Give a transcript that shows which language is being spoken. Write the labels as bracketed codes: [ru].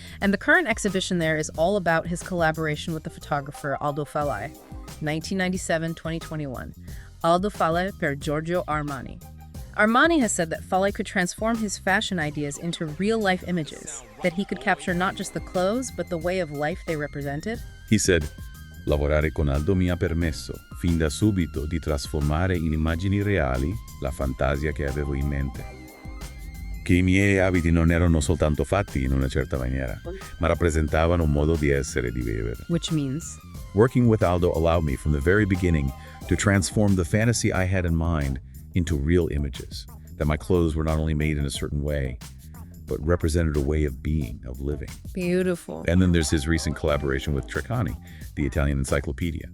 [en] And the current exhibition there is all about his collaboration with the photographer Aldo Falle, 1997-2021. Aldo Falle per Giorgio Armani. Armani has said that Falle could transform his fashion ideas into real-life images, that he could capture not just the clothes, but the way of life they represented. He said, [it] "Lavorare con Aldo mi ha permesso, fin da subito, di trasformare in immagini reali la fantasia che avevo in mente. Che I miei abiti non erano soltanto fatti in una certa maniera, ma rappresentavano un modo di essere e di vivere." [en] Which means? Working with Aldo allowed me from the very beginning to transform the fantasy I had in mind into real images, that my clothes were not only made in a certain way, but represented a way of being, of living. Beautiful. And then there's his recent collaboration with Treccani, the Italian encyclopedia.